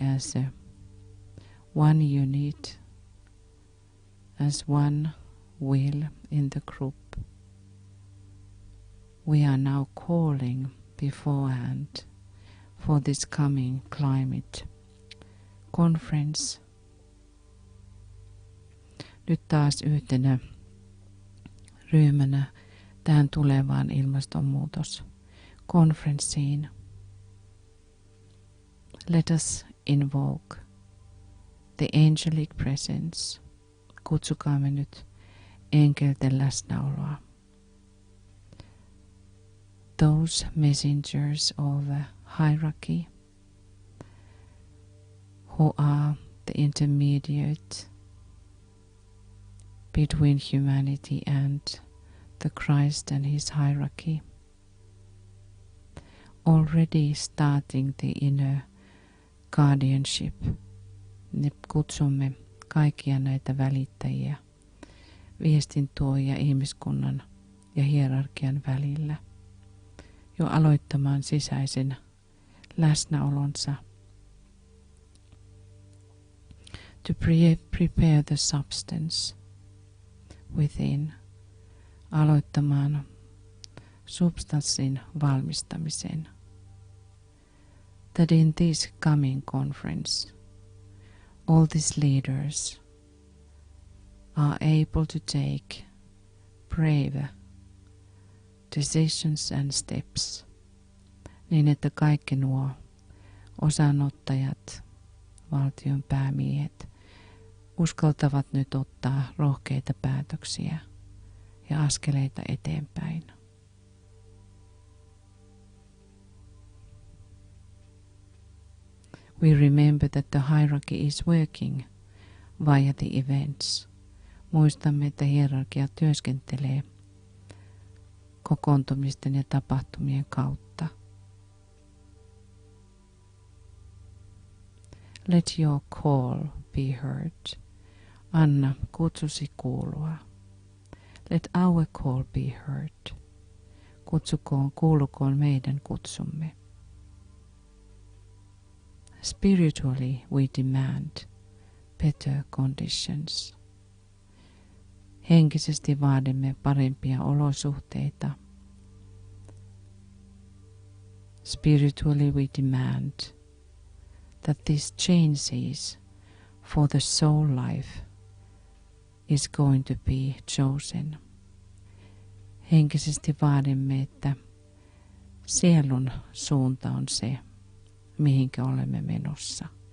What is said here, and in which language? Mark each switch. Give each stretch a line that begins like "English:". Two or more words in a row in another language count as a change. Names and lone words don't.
English: as one unit, as one will in the group. We are now calling beforehand for this coming climate conference.
Finnish: Nyt taas yhtenä ryhmänä tähän tulevaan ilmastonmuutoskonferenssiin.
English: Let us invoke the angelic presence
Finnish: kutsukaamme nyt enkelten läsnäoloa.
English: Those messengers of the hierarchy who are the intermediate between humanity and the Christ and his hierarchy, already starting the inner guardianship.
Finnish: Ne kutsumme kaikkia näitä välittäjiä, viestintuojia ihmiskunnan ja hierarkian välillä, jo aloittamaan sisäisen läsnäolonsa.
English: To prepare the substance within,
Finnish: aloittamaan substanssin valmistamisen.
English: That in this coming conference, all these leaders are able to take brave decisions and steps,
Finnish: niin että kaikki nuo osanottajat, valtion päämiehet, uskaltavat nyt ottaa rohkeita päätöksiä ja askeleita eteenpäin.
English: We remember that the hierarchy is working via the events.
Finnish: Muistamme, että hierarkia työskentelee kokoontumisten ja tapahtumien kautta.
English: Let your call be heard.
Finnish: Anna kutsusi kuulua.
English: Let our call be heard.
Finnish: Kuulukoon meidän kutsumme.
English: Spiritually we demand better conditions.
Finnish: Henkisesti vaadimme parempia olosuhteita.
English: Spiritually we demand that these changes for the soul life is going to be chosen.
Finnish: Henkisesti vaadimme, että sielun suunta on se, mihinkä olemme menossa.